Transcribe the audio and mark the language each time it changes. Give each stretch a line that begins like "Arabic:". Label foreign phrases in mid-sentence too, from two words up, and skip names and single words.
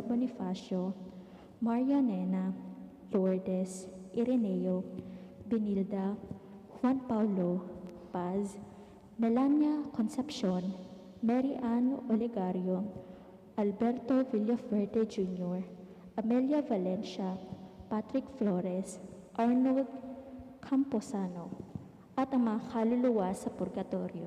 Filipino: Bonifacio, Maria Nena, Lourdes, Ireneo, Benilda, Juan Paulo, Paz, Melania Concepcion, Mary Ann Olegario, Alberto Villaferte Jr., Amelia Valencia, Patrick Flores, Arnold Camposano, at ang mga kaluluwa sa purgatorio.